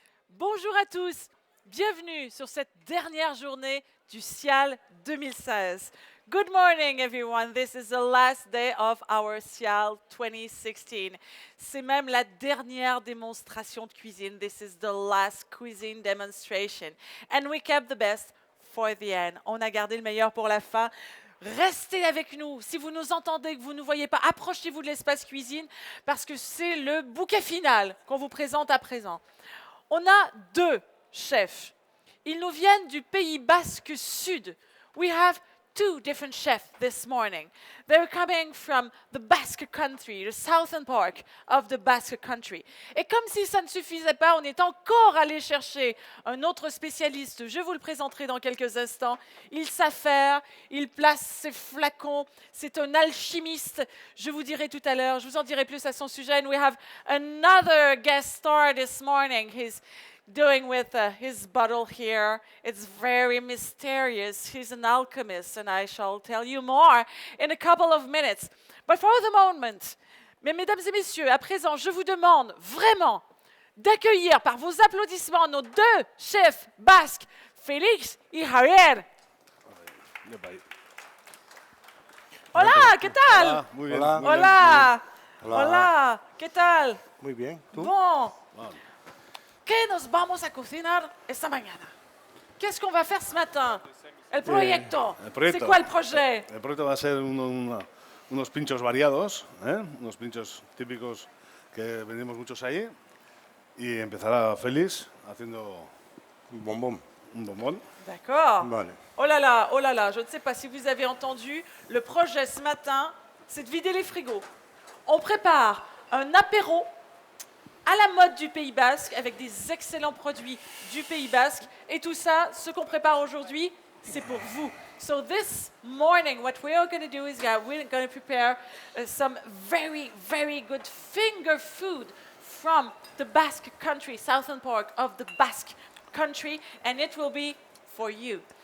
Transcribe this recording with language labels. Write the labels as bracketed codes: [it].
[fr] Bonjour à tous, bienvenue sur cette dernière journée du CIAL 2016. [en] Good morning everyone, this is the last day of our CIAL 2016. [fr] C'est même la dernière démonstration de cuisine. [en] This is the last cuisine demonstration. And we kept the best for the end. [fr] On a gardé le meilleur pour la fin. Restez avec nous. Si vous nous entendez, que vous ne nous voyez pas, approchez-vous de l'espace cuisine parce que c'est le bouquet final qu'on vous présente à présent. On a deux chefs. Ils nous viennent du Pays Basque Sud. [en] We have two different chefs this morning. They're coming from the Basque Country, the southern part of the Basque Country. [fr] Et comme si ça ne suffisait pas, on est encore allé chercher un autre spécialiste. Je vous le présenterai dans quelques instants. Il s'affaire, il place ses flacons. C'est un alchimiste. Je vous dirai tout à l'heure, je vous en dirai plus à son sujet. [en] And we have another guest star this morning. He's doing with his bottle here. It's very mysterious. He's an alchemist, and I shall tell you more in a couple of minutes. But for the moment, [fr] mesdames et messieurs, à présent, je vous demande vraiment d'accueillir par vos applaudissements nos deux chefs basques, Félix et Javier. [es] Hola, ¿qué tal? Hola, muy bien. Hola. Muy bien, Hola. muy bien. Hola, ¿qué tal? Muy bien, ¿tú? [fr] Bon, [es] Vale. ¿qué nos vamos a cocinar esta mañana? [fr] Qu'est-ce qu'on va faire ce matin? [es] El proyecto. el proyecto. [fr] C'est quoi le projet? [es] El proyecto va a ser unos pinchos variados, unos pinchos típicos que vendemos muchos ahí. Y empezará Félix haciendo Bombón. un bombón. [fr] D'accord. [es] Vale. [fr] Oh là là, je ne sais pas si vous avez entendu, le projet ce matin, c'est de vider les frigos. On prépare un apéro à la mode du Pays Basque, avec des excellents produits du Pays Basque. Et tout ça, ce qu'on prépare aujourd'hui, c'est pour vous. [en] So this morning, what we are going to do is we're going to prepare some very, very good finger food from the Basque country, southern part of the Basque country, and it will be for you.